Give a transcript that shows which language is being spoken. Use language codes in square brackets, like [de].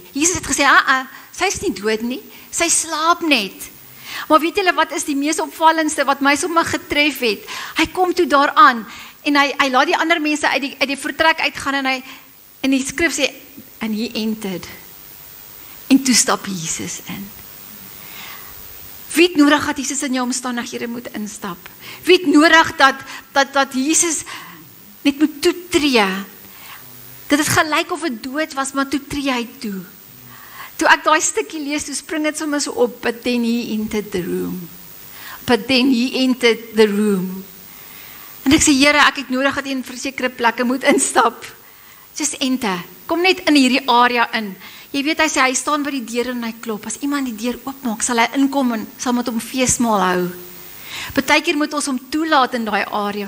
[af] Jesus het gesê, sy is nie dood nie, sy slaap net. Maar weet julle wat is die mees opvallendste, wat my sommer getref het? Hy kom toe daaraan, en hy laat die ander mense uit die vertrek uitgaan, en die skrif sê, [en] and he entered. [af] En toe stap Jesus in. Wie het nodig dat Jesus in jou omstandighede moet instap? Wie het nodig dat Jesus net moet toetree? Dit is gelyk of het dood was, maar toe tree hy toe. Toe ek daai stukkie lees, toe spring dit sommer so op, [en] but then he entered the room. But then he entered the room. [af] En ek sê, Here, ek het nodig dat jy in versekerde plekke moet instap. [en] Just enter. [af] Kom net in hierdie area in. Jy weet, hy staan by die deur en hy klop. As iemand die deur oopmaak, sal hy inkom en sal met hom feesmaal hou. Partykeer moet ons hom toelaat in daai area.